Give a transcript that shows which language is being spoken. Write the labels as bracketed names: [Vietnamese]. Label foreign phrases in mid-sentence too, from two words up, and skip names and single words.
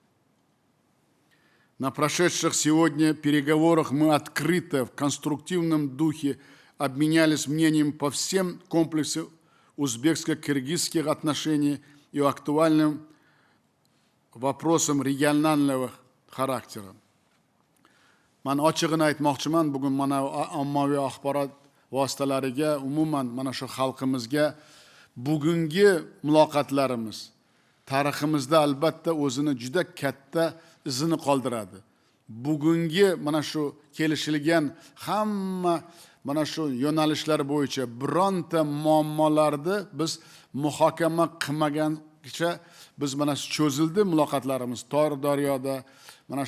[Russian] На прошедших сегодня переговорах мы открыто, в конструктивном духе обменялись мнением по всем комплексам узбекско-кыргызских отношений и актуальным вопросам регионального характера. [Uzbek] Man ochig'ini aytmoqchiman, bugun mana ommaviy axborot vositalariga, umuman mana shu xalqimizga bugungi muloqotlarimiz tariximizda albatta o'zini juda katta izini qoldiradi. Bugungi mana shu kelishilgan hamma mana shu yo'nalishlar bo'yicha bironta muammolarni biz muhokama qilmagancha biz mana shu cho'zildi muloqotlarimiz Tor daryoda mana